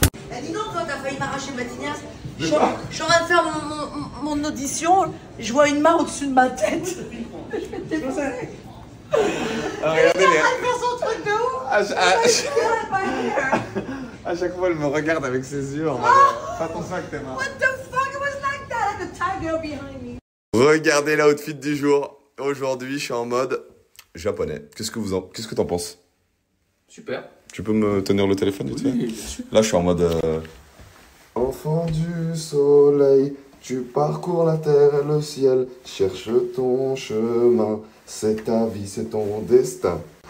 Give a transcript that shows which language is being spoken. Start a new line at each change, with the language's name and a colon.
French: Eh, dis donc, toi, t'as failli m'arracher ma tignasse. Je suis en train de faire mon audition, je vois une main au-dessus de ma tête. Je vais te défoncer. Regardez les... faire son truc de ouf. À chaque fois, elle me regarde avec ses yeux en mode... Fais attention avec tes mains.
English: What the fuck, it was like that, like a tiger behind me.
French: Regardez l'outfit du jour. Aujourd'hui, je suis en mode japonais. Qu'est-ce que t'en penses? Super. Tu peux me tenir le téléphone vite fait? Oui, bien sûr. Là, je suis en mode... Enfant du soleil, tu parcours la terre et le ciel, cherche ton chemin, c'est ta vie, c'est ton destin.